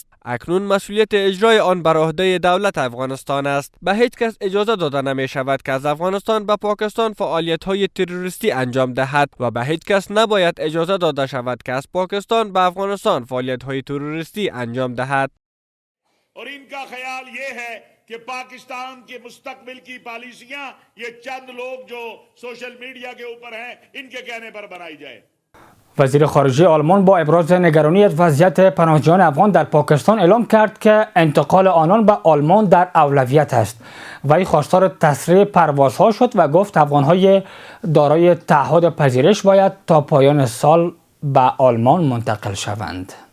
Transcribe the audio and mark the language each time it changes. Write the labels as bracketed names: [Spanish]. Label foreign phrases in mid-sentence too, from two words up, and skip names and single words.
[Persian] اکنون مسئولیت اجرای آن بر عهده دولت افغانستان است. به هیچ کس اجازه داده نمی شود که از افغانستان به پاکستان فعالیت‌های تروریستی انجام دهد و به هیچ کس نباید اجازه داده شود که از پاکستان به افغانستان فعالیت‌های تروریستی انجام دهد. [Urdu] اور ان کا خیال یہ ہے کہ پاکستان کے مستقبل کی پالیسیاں یہ چند لوگ جو [English] social media [Urdu] کے اوپر ہیں ان کے کہنے پر بنائی جائے. [Persian] وزیر خارجه آلمان با ابراز نگرانی از وضعیت پناهجویان افغان در پاکستان اعلام کرد که انتقال آنان به آلمان در اولویت است. وی خواستار تسریع پروازها شد و گفت افغانهای دارای تعهد پذیرش باید تا پایان سال به آلمان منتقل شوند.